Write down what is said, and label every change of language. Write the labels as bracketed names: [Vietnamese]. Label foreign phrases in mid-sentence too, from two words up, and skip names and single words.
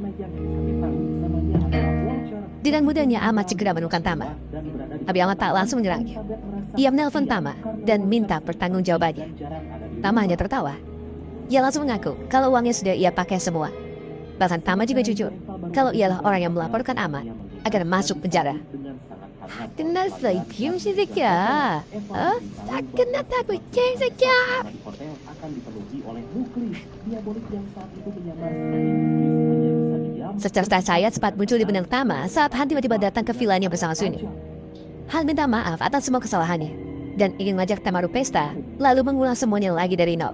[Indonesian] Dengan mudahnya Ahmad segera menemukan Tama. Tapi Ahmad tak langsung menyerangnya. Ia menelpon Tama dan minta pertanggungjawabannya. Tama hanya tertawa. Ia langsung mengaku kalau uangnya sudah ia pakai semua. Bahkan Tama juga jujur kalau ialah orang yang melaporkan Ahmad agar masuk penjara. [Korean] 끝났어, 이 비음신 새끼야. 다 끝났다고, 이 개새끼야. [Indonesian] Secerca saya sempat muncul di benak Tama saat Han tiba-tiba datang ke vilanya bersama Sunyo. Han minta maaf atas semua kesalahannya dan ingin mengajak Tama pesta, lalu mengulang semuanya lagi dari nol.